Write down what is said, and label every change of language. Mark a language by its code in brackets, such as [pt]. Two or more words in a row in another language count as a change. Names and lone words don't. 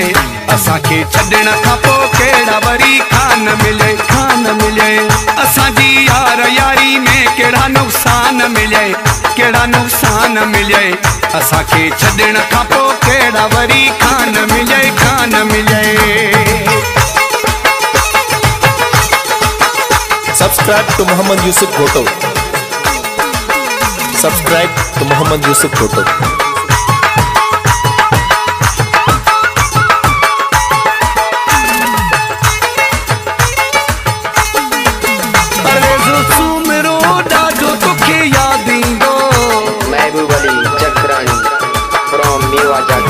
[sd] असांखे छॾण खां पोइ केड़ा वरी खान मिले, खान मिले। असांजी यार यारी में केड़ा नुक़सान मिले, केड़ा नुक़सान मिले। असांखे छॾण खां पोइ केड़ा वरी खान मिले, खान मिले। [en] Subscribe to Muhammad Yusuf Bhutto. Subscribe to Muhammad Yusuf Bhutto. [sd] परवेज़ सुमिरो ॾाढो तोखे यादि ईंदो। महबूब अली चकरानी from मेवा जागी।